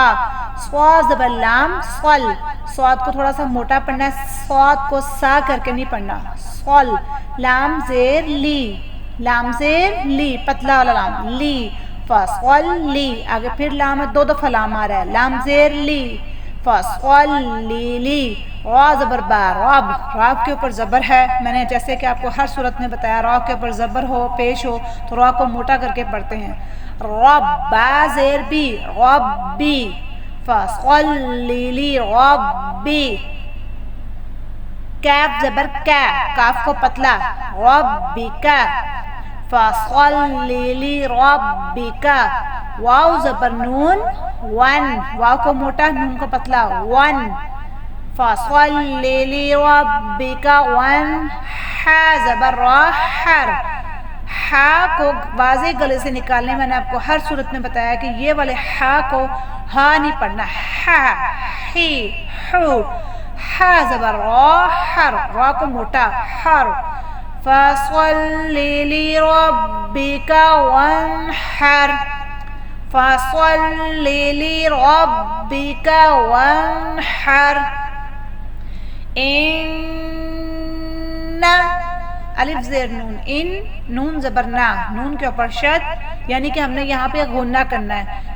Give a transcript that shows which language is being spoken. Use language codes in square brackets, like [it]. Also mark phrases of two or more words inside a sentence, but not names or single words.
[ur] صاد زبر لام صل، صاد کو تھوڑا سا موٹا پڑھنا ہے، صاد کو سا کر کے نہیں پڑھنا، صل۔ لام زیر لی، لام زیر لی، پتلا والا لام، لی۔ [ar] فصل لی، [ur] آگے پھر لام ہے، 2 دفعہ لام آ رہا ہے، لام زیر لی، [ar] فصل لی۔ [ur] را زبر با، راب، راب کے اوپر زبر ہے، میں نے جیسے کہ آپ کو ہر صورت میں بتایا، را کے اوپر زبر ہو، پیش ہو تو را کو موٹا کر کے پڑھتے ہیں۔ رب، با زیر بی، ربی۔ [ar] فصل لی ربی۔ [ur] کاف زبر کا، کاف کو پتلا، ربک۔ [ar] فصل لی ربک۔ [ur] واو زبر نون ون، واو کو موٹا، نون کو پتلا، ون۔ [ar] فصل لی ربک ون۔ [ur] حا زبر را، حر، حا کو واضح گلے سے نکالنے، میں نے آپ کو ہر صورت میں بتایا کہ یہ والے حا کو ہا نہیں پڑھنا، حا، حی، حو۔ حا زبر را، حر، را کو موٹا، حر۔ [ar] فصل لی ربک وانحر، فصل لی ربک وانحر۔ [ur] ان الف زیر نون ان، نون زبر نا، نون کے اوپر شد، یعنی کہ ہم نے یہاں پہ غنہ کرنا ہے۔